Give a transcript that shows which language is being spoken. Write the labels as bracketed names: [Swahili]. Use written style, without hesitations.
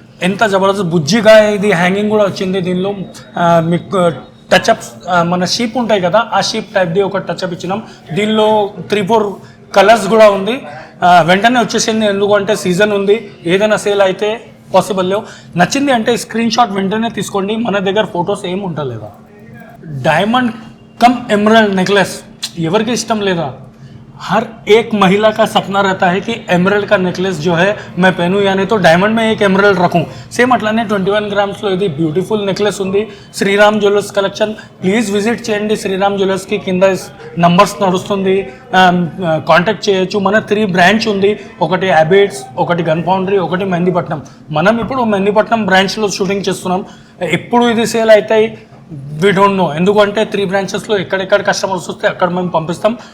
[Telugu] ఎంత జబర్దస్త్ బుజ్జిగా ఇది హ్యాంగింగ్ కూడా వచ్చింది. దీనిలో మీకు టచ్అప్స్ మన షీప్ ఉంటాయి కదా, ఆ షీప్ టైప్ది ఒక టచ్అప్ ఇచ్చినాం. దీనిలో 3-4 కలర్స్ కూడా ఉంది. వెంటనే వచ్చేసింది, ఎందుకంటే సీజన్ ఉంది, ఏదైనా సేల్ అయితే పాసిబుల్ లేవు. నచ్చింది అంటే స్క్రీన్ షాట్ వెంటనే తీసుకోండి, మన దగ్గర ఫొటోస్ ఏం ఉంటలేదా. [English] diamond cum emerald necklace [Telugu] ఎవరికి ఇష్టం లేదా? [Hindi] हर एक महिला का सपना रहता है कि एमरल्ड का नेकलेस जो है मैं पहनूं, यानी तो डायमंड में एक एमरल्ड रखूं. [Telugu] సేమ్ అట్లానే 21 గ్రామ్స్లో ఇది బ్యూటిఫుల్ నెక్లెస్ ఉంది. Sriram jewellers collection, please visit చేయండి శ్రీరామ్ జ్యువెలర్స్కి. కింద నంబర్స్ నడుస్తుంది, కాంటాక్ట్ చేయొచ్చు. మన 3 బ్రాంచ్ ఉంది, ఒకటి అబిడ్స్, ఒకటి గన్ ఫౌండరీ, ఒకటి మెహందీపట్నం. మనం ఇప్పుడు మెహందీపట్నం బ్రాంచ్లో షూటింగ్ చేస్తున్నాం. ఎప్పుడు ఇది సేల్ అవుతాయి వీ డోంట్ నో, ఎందుకంటే 3 బ్రాంచెస్లో ఎక్కడెక్కడ కస్టమర్స్ వస్తే అక్కడ మేము పంపిస్తాం.